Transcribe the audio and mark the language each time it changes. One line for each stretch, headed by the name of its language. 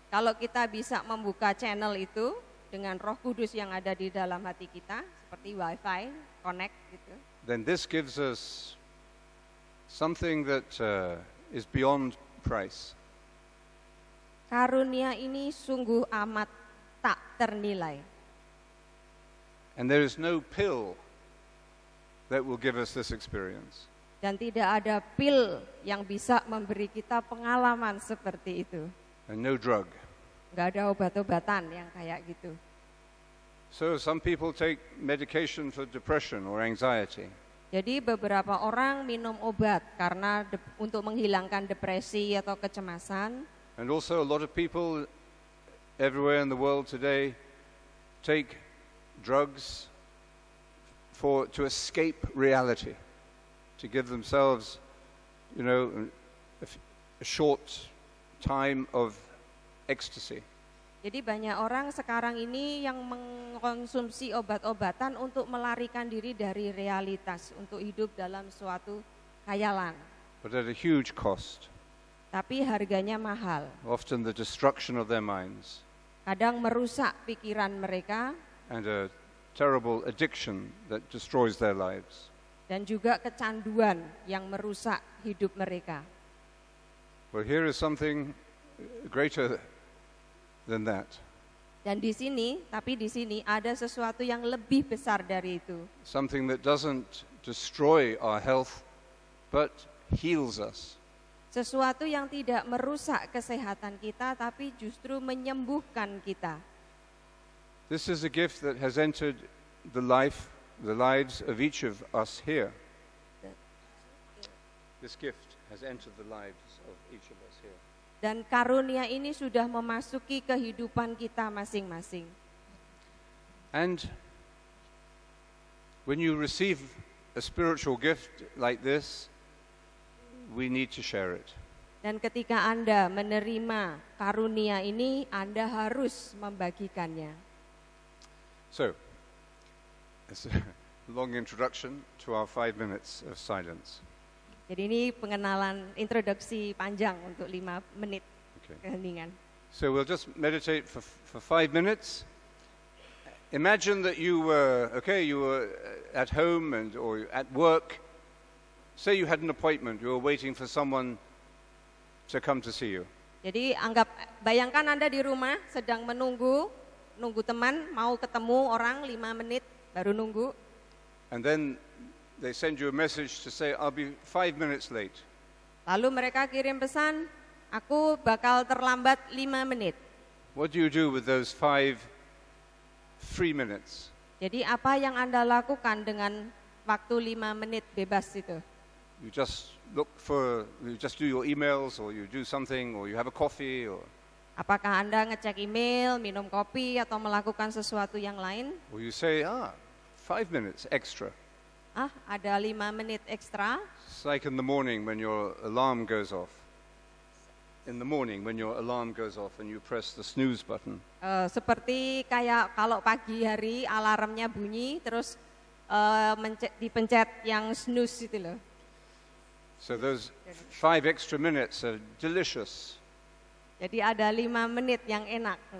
Indonesian: kalau kita bisa membuka channel itu dengan Roh Kudus yang ada di dalam hati kita, seperti Wi-Fi, connect gitu,
English: then this gives us something that is beyond price.
Indonesian: karunia ini sungguh amat tak ternilai.
English: And there is no pill that will give us this experience.
Indonesian: Dan tidak ada pil yang bisa memberi kita pengalaman seperti itu.
English: And no drug.
Indonesian: Nggak ada obat-obatan yang kayak gitu.
English: So some people take medication for depression or anxiety.
Indonesian: Jadi beberapa orang minum obat karena untuk menghilangkan depresi atau kecemasan.
English: And also a lot of people everywhere in the world today take drugs to escape reality, to give themselves, a short time of ecstasy.
Indonesian: Jadi banyak orang sekarang ini yang mengkonsumsi obat-obatan untuk melarikan diri dari realitas, untuk hidup dalam suatu khayalan.
English: But at a huge cost.
Indonesian: Tapi harganya mahal.
English: Often the destruction of their minds.
Indonesian: Kadang merusak pikiran mereka.
English: And a terrible addiction that destroys their lives.
Indonesian: Dan juga kecanduan yang merusak hidup mereka.
English: Well, here is something greater than that.
Indonesian: Dan di sini ada sesuatu yang lebih besar dari itu.
English: Something that doesn't destroy our health, but heals us.
Indonesian: Sesuatu yang tidak merusak kesehatan kita, tapi justru menyembuhkan kita.
English: This is a gift that has entered the lives of each of us here. This gift has entered the lives of each of us here.
Indonesian: Dan karunia ini sudah memasuki kehidupan kita masing-masing.
English: And when you receive a spiritual gift like this, we need to share it.
Indonesian: Dan ketika Anda menerima karunia ini, Anda harus membagikannya.
English: So, it's a long introduction to our 5 minutes of silence.
Indonesian: Jadi ini pengenalan introduksi panjang untuk 5 menit keheningan.
English: So we'll just meditate for 5 minutes. Imagine that you were at home or at work. Say you had an appointment, you were waiting for someone to come to see you.
Indonesian: Jadi bayangkan Anda di rumah sedang menunggu teman mau ketemu orang 5 menit baru nunggu.
English: And then they send you a message to say, I'll be 5 minutes late.
Indonesian: Lalu mereka kirim pesan, aku bakal terlambat 5 menit.
English: What do you do with those 5 free minutes?
Indonesian: Jadi apa yang Anda lakukan dengan waktu 5 menit bebas itu?
English: You just do your emails, or you do something, or you have a coffee, or...
Indonesian: Apakah Anda ngecek email, minum kopi, atau melakukan sesuatu yang lain?
English: Or you say, 5 minutes extra.
Indonesian: Ada 5 menit ekstra.
English: It's like in the morning when your alarm goes off. In the morning when your alarm goes off and you press the snooze button.
Indonesian: Seperti kayak kalau pagi hari alarmnya bunyi, terus dipencet yang snooze itu loh.
English: So those 5 extra minutes are delicious.
Indonesian: Jadi ada 5 menit yang enak.